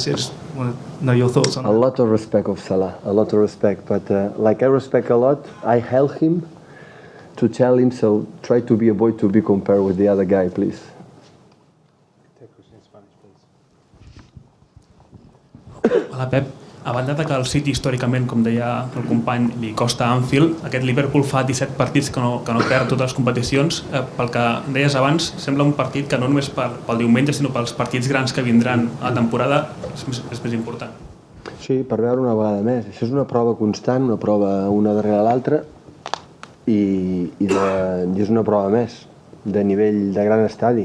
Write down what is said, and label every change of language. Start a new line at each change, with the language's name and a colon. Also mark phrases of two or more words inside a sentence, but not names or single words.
English: I just want to know your thoughts on that. A lot of respect of Salah, a lot of respect. But like I respect a lot, I help him to tell him, so try to be a boy to be compared with the other guy, please. Take a question in Spanish, please.
Catalan: Hola, Pep. A banda de que el City històricament, com deia el company, li costa a Anfield, aquest Liverpool fa 17 partits que no perd totes les competicions. Pel que deies abans, sembla un partit que no només pel diumenge, sinó pels partits grans que vindran a la temporada és més important. Sí, per veure una vegada més. Això és una prova constant, una prova una darrere l'altra, i és una prova més, de nivell de gran estadi.